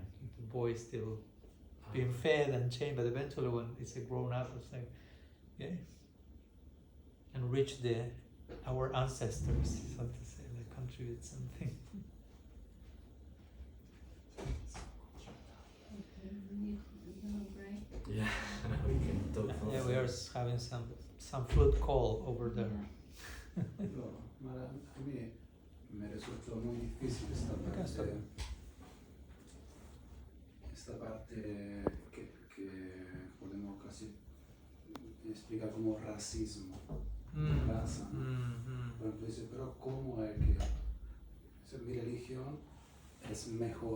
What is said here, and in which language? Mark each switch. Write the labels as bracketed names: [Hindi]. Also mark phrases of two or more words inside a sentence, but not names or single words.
[English] The boy is still being fed and chained, but eventually, when it's a grown up, it's like, yeah, and reach our ancestors, so to say, like contribute something. Okay, we need a little break. Yeah, we can talk. Yeah, we are having some flute call over there. [Spanish] No, [Italian] ma a me mi risulta [Spanish] muy difícil esta parte que podemos casi explicar como racismo, raza, ¿no? Por ejemplo, dice, pero ¿cómo es que mi religión es mejor?